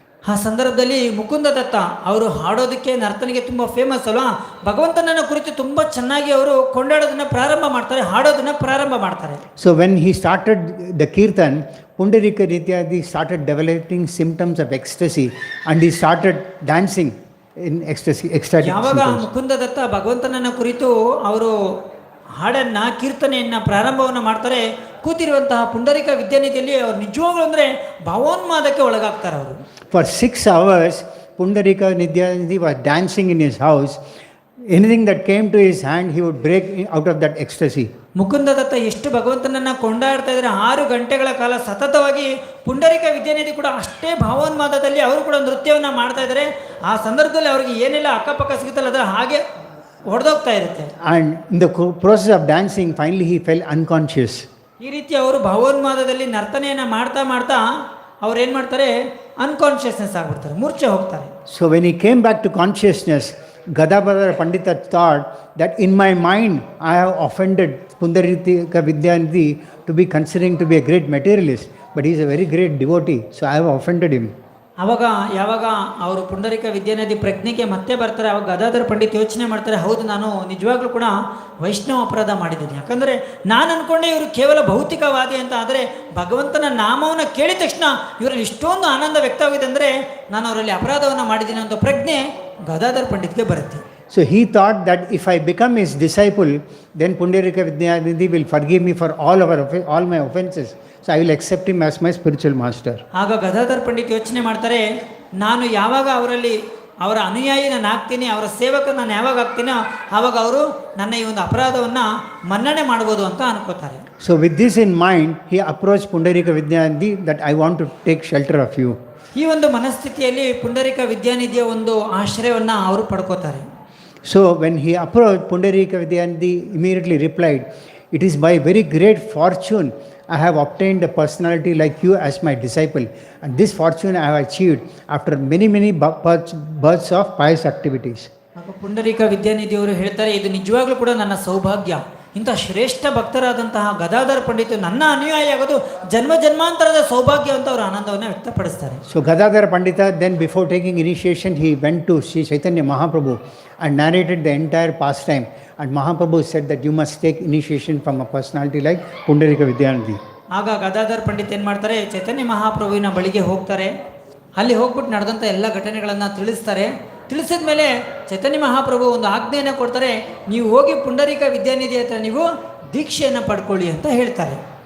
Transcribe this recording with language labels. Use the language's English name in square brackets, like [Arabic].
[Kannada] ಆ ಸಂದರ್ಭದಲ್ಲಿ ಮುಕುಂದ ದತ್ತ ಅವರು ಹಾಡೋದಕ್ಕೆ ನರ್ತನೆಗೆ ತುಂಬ ಫೇಮಸ್ ಅಲ್ವಾ, ಭಗವಂತನನ್ನ ಕುರಿತು ತುಂಬ ಚೆನ್ನಾಗಿ ಅವರು ಕೊಂಡಾಡೋದನ್ನ ಪ್ರಾರಂಭ ಮಾಡ್ತಾರೆ, ಹಾಡೋದನ್ನ ಪ್ರಾರಂಭ ಮಾಡ್ತಾರೆ. [English] So when he started the kirtan, Pundarika Nityadi started developing symptoms of ecstasy and he started dancing in ecstasy, ecstatic [Kannada] ಯಾವಾಗ [English] symptoms. [Kannada] ಮುಕುಂದ ದತ್ತ ಭಗವಂತನನ್ನ ಕುರಿತು ಅವರು ಹಾಡನ್ನ ಕೀರ್ತನೆಯನ್ನ ಪ್ರಾರಂಭವನ್ನು ಮಾಡ್ತಾರೆ, ಕೂತಿರುವಂತಹ ಪುಂಡರೀಕ ವಿದ್ಯಾನಿಧಿಯಲ್ಲಿ ಅವ್ರು ನಿಜವಾಗ್ಲೂ ಅಂದರೆ ಭಾವೋನ್ಮಾದಕ್ಕೆ ಒಳಗಾಗ್ತಾರೆ. ಅವರು [English] For 6 hours, Pundarika Nidyanidhi was dancing in his house. Anything that came to his hand, he would break out of that ecstasy. [Kannada] Mukunda ದತ್ತ ಎಷ್ಟು ಭಗವಂತನನ್ನ ಕೊಂಡಾಡ್ತಾ ಇದ್ದಾರೆ, 6 ಗಂಟೆಗಳ ಕಾಲ ಸತತವಾಗಿ ಪುಂಡರೀಕ ವಿದ್ಯಾನಿಧಿ ಕೂಡ ಅಷ್ಟೇ ಭಾವೋನ್ಮಾದದಲ್ಲಿ ಅವರು ಕೂಡ ನೃತ್ಯವನ್ನು ಮಾಡ್ತಾ ಇದ್ದಾರೆ. ಆ ಸಂದರ್ಭದಲ್ಲಿ ಅವರಿಗೆ ಏನೆಲ್ಲ ಅಕ್ಕಪಕ್ಕ ಸಿಗುತ್ತಲ್ಲ ಅದರ ಹಾಗೆ ಹೊಡೆದೋಗ್ತಾ ಇರುತ್ತೆ. [English] And in the process of dancing, finally he fell unconscious. [Kannada] ಈ ರೀತಿ ಅವರು ಭಾವೋನ್ಮಾದದಲ್ಲಿ ನರ್ತನೆಯನ್ನು ಮಾಡ್ತಾ ಮಾಡ್ತಾ ಅವ್ರು ಏನು ಮಾಡ್ತಾರೆ, ಅನ್ಕಾನ್ಷಿಯಸ್ನೆಸ್ ಆಗ್ಬಿಡ್ತಾರೆ, ಮೂರ್ಛೆ ಹೋಗ್ತಾರೆ. [English] So when he came back to consciousness, Gadadhar Pandita thought that in my mind I have offended Pundarika Vidyanidhi to be considering to be a great materialist, but he is a very great devotee, so I have offended him. [Kannada] ಆವಾಗ ಯಾವಾಗ ಅವರು ಪುಂಡರೀಕ ವಿದ್ಯಾನಿಧಿ ಪ್ರಜ್ಞೆಗೆ ಮತ್ತೆ ಬರ್ತಾರೆ, ಅವಾಗ ಗದಾಧರ್ ಪಂಡಿತ್ ಯೋಚನೆ ಮಾಡ್ತಾರೆ, ಹೌದು ನಾನು ನಿಜವಾಗ್ಲೂ ಕೂಡ ವೈಷ್ಣವ ಅಪರಾಧ ಮಾಡಿದ್ದೀನಿ. ಯಾಕಂದರೆ ನಾನು ಅಂದ್ಕೊಂಡೆ ಇವರು ಕೇವಲ ಭೌತಿಕವಾದಿ ಅಂತ, ಆದರೆ ಭಗವಂತನ ನಾಮವನ್ನು ಕೇಳಿದ ತಕ್ಷಣ ಇವರಲ್ಲಿ ಇಷ್ಟೊಂದು ಆನಂದ ವ್ಯಕ್ತವಾಗಿದೆ ಅಂದರೆ ನಾನು ಅವರಲ್ಲಿ ಅಪರಾಧವನ್ನು ಮಾಡಿದ್ದೀನಿ ಅಂತ ಪ್ರಜ್ಞೆ ಗದಾಧರ್ ಪಂಡಿತ್ಗೆ ಬರುತ್ತೆ. [English] So he thought that if I become his disciple, then Pundarika Vidyanidhi will forgive me for all my offenses. So I will accept him as my spiritual master. [Kannada] ಆಗ ಗದಾಧರ್ ಪಂಡಿತ್ ಯೋಚನೆ ಮಾಡ್ತಾರೆ, ನಾನು ಯಾವಾಗ ಅವರಲ್ಲಿ ಅವರ ಅನುಯಾಯಿ ನಾನು ಆಗ್ತೀನಿ, ಅವರ ಸೇವಕ ನಾನು ಯಾವಾಗ ಆಗ್ತೀನೋ ಆವಾಗ ಅವರು ನನ್ನ ಈ ಒಂದು ಅಪರಾಧವನ್ನು ಮನ್ನಣೆ ಮಾಡ್ಬೋದು ಅಂತ ಅನ್ಕೋತಾರೆ. [English] So with this in mind, he approached Pundarika Vidyanidhi that I want to take shelter of you. [Kannada] ಈ ಒಂದು ಮನಸ್ಥಿತಿಯಲ್ಲಿ ಪುಂಡರೀಕ ವಿದ್ಯಾನಿಧಿಯ ಒಂದು ಆಶ್ರಯವನ್ನು ಅವರು ಪಡ್ಕೋತಾರೆ. [English] So when he approached, Pundarika Vidyanidhi immediately replied, "It is by very great fortune I have obtained a personality like you as my disciple, and this fortune I have achieved after many births of pious activities." [Kannada] ಪುಂಡರೀಕ ವಿದ್ಯಾನಿಧಿಯವರು ಹೇಳ್ತಾರೆ, ಇದು ನಿಜವಾಗ್ಲೂ ಕೂಡ ನನ್ನ ಸೌಭಾಗ್ಯ. ಇಂಥ ಶ್ರೇಷ್ಠ ಭಕ್ತರಾದಂತಹ ಗದಾಧರ ಪಂಡಿತ ನನ್ನ ಅನುಯಾಯಿ ಆಗೋದು ಜನ್ಮ ಜನ್ಮಾಂತರದ ಸೌಭಾಗ್ಯ ಅಂತ ಅವರು ಆನಂದವನ್ನು ವ್ಯಕ್ತಪಡಿಸ್ತಾರೆ. [English] So Gadadhar Pandita then, before taking initiation, he went to Sri Chaitanya Mahaprabhu and narrated the entire pastime, and Mahaprabhu said that you must take initiation from a personality like Pundarika Vidyanidhi. [Kannada] ಆಗ ಗದಾಧರ್ ಪಂಡಿತ್ ಏನು ಮಾಡ್ತಾರೆ, ಚೈತನ್ಯ ಮಹಾಪ್ರಭುವಿನ ಬಳಿಗೆ ಹೋಗ್ತಾರೆ. ಅಲ್ಲಿ ಹೋಗ್ಬಿಟ್ಟು ನಡೆದಂಥ ಎಲ್ಲ ಘಟನೆಗಳನ್ನು ತಿಳಿಸ್ತಾರೆ. ತಿಳಿಸಿದ ಮೇಲೆ ಚೈತನ್ಯ ಮಹಾಪ್ರಭು ಒಂದು ಆಜ್ಞೆಯನ್ನು ಕೊಡ್ತಾರೆ, ನೀವು ಹೋಗಿ ಪುಂಡರೀಕ ವಿದ್ಯಾನಿಧಿ ಹತ್ರ ನೀವು ದೀಕ್ಷೆಯನ್ನು ಪಡ್ಕೊಳ್ಳಿ ಅಂತ ಹೇಳ್ತಾರೆ.